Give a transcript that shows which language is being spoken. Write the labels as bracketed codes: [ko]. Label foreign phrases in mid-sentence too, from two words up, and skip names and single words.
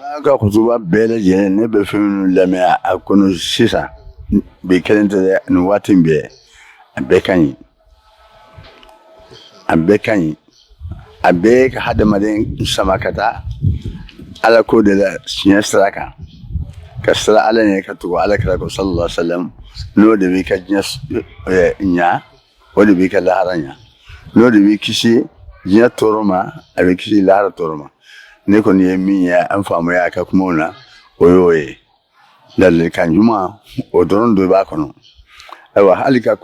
[bm] an ka kutuba bɛɛ lajɛlen ne bɛ fɛn minnu lamɛn a kɔnɔ sisan bi kelen tɛ dɛ nin waati bɛɛ a bɛɛ ka ɲi a bɛɛ ka hadamaden sama ka taa ala ko de la siɲɛ sira kan ka sira ala ɲɛ ka tugu ala kira ko [ar] sallallahu alaihi wasallam [bm] n'o de b'i ka diɲɛ ɲa o de b'i ka lahara ɲa n'o de b'i kisi diɲɛ tɔɔrɔ ma a bɛ kisi lahara tɔɔrɔ ma ne kɔni ye min ye an faamuya a ka kumaw na o y'o ye ladilikan ɲuman o dɔrɔn do b'a kɔnɔ ayiwa hali ka